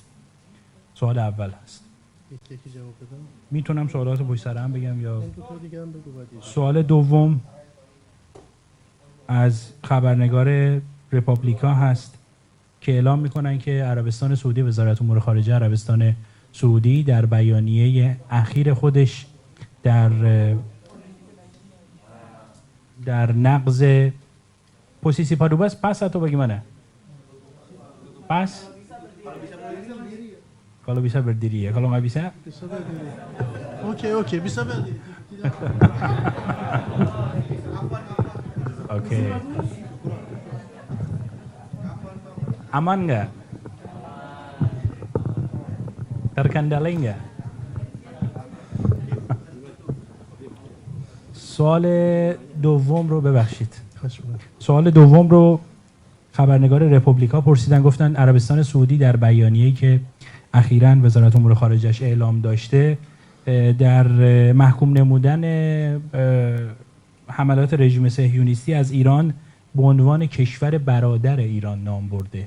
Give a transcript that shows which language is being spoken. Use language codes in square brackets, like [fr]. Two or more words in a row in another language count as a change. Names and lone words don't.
[fa] سوال اول هست. میتونم سوالات رو پشت سر هم بگم یا سوال دوم از خبرنگار رپابلیکا هست که اعلام میکنن که عربستان سعودی، وزارت امور خارجه عربستان سعودی در بیانیه اخیر خودش در نقض [id] posisi padubas pas atau bagaimana? Pas? Kalau bisa berdiri ya, kalau nggak bisa? Oke, bisa berdiri. Oke. Aman nggak? Terkendali nggak? [fa] سوال دوم رو ببخشید. سوال دوم رو خبرنگار رپوبلیکا پرسیدن، گفتن عربستان سعودی در بیانیه‌ای که اخیراً وزارت امور خارجه‌اش اعلام داشته در محکوم نمودن حملات رژیم صهیونیستی از ایران به عنوان کشور برادر ایران نام برده.